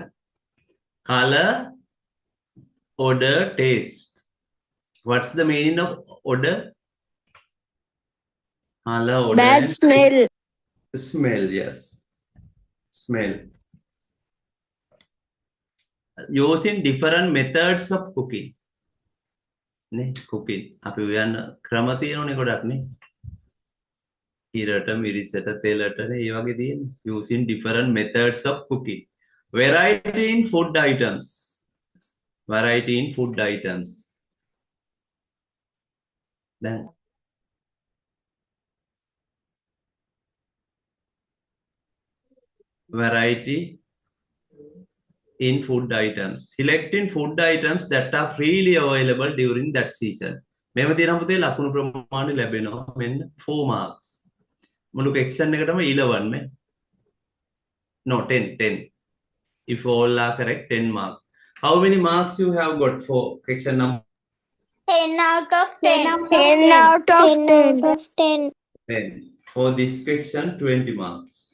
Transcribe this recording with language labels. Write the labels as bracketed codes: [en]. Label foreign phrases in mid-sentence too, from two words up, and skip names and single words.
[en] Color, odor, taste. What's the meaning of odor? Color, odor, Bad and smell. smell, yes. Smell. Using different methods of cooking. [si] නේ cooking. අපි උයන්න ක්‍රම තියෙනවනේ ගොඩක් නේ. ඉරට, මිරිසට, තෙලට නේ ඒ වගේ තියෙන්නේ. [en] Using different methods of cooking. Variety in food items. Variety in food items. Then variety in food items. Selecting food items that are freely available during that season. [si] මේව තියෙනවා පුතේ ලකුණු ප්‍රමාණය ලැබෙනවා මෙන්න 4 marks. මුළු section එකටම 11 නේ. [en] No, 10. If all are correct, 10 marks. How many marks you have got for section number 10 out of 10. 10 out of 10. 10. 10? For this section, 20 marks.